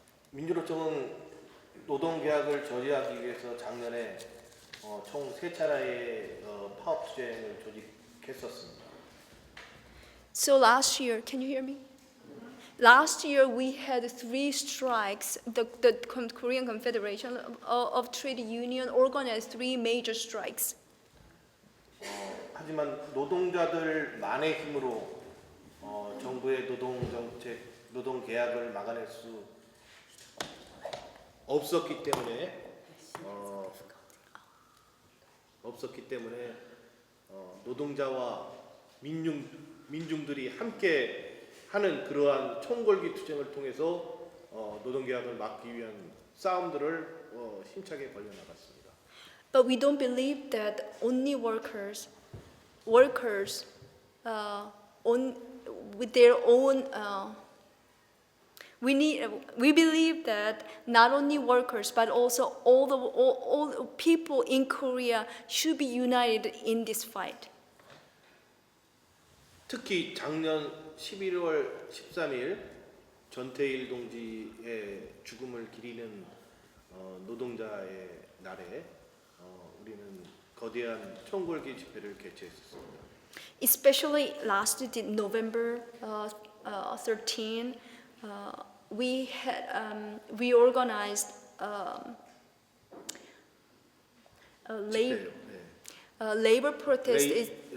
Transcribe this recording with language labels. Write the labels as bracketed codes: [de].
[ko] 민주노총은 노동계약을 저지하기 위해서 작년에 총 3차례의 파업 투쟁을 조직했었습니다. [en] So last year, can you hear me? Last year we had 3 strikes. The Korean Confederation of Trade Union organized 3 major strikes. [ko] 하지만 노동자들만의 힘으로 정부의 노동정책, 노동계약을 막아낼 수 없었기 때문에 노동자와 민중들이 함께 하는 그러한 총궐기 투쟁을 통해서 노동계약을 막기 위한 싸움들을 힘차게 벌여나갔습니다. [en] But we don't believe that only workers with their own. We believe that not only workers but also all the people in Korea should be united in this fight. [ko] 특히 작년 11월 13일 전태일 동지의 죽음을 기리는 노동자의 날에 우리는 거대한 총궐기 집회를 개최했습니다. [en] Especially last November 13, we organized a labor protest.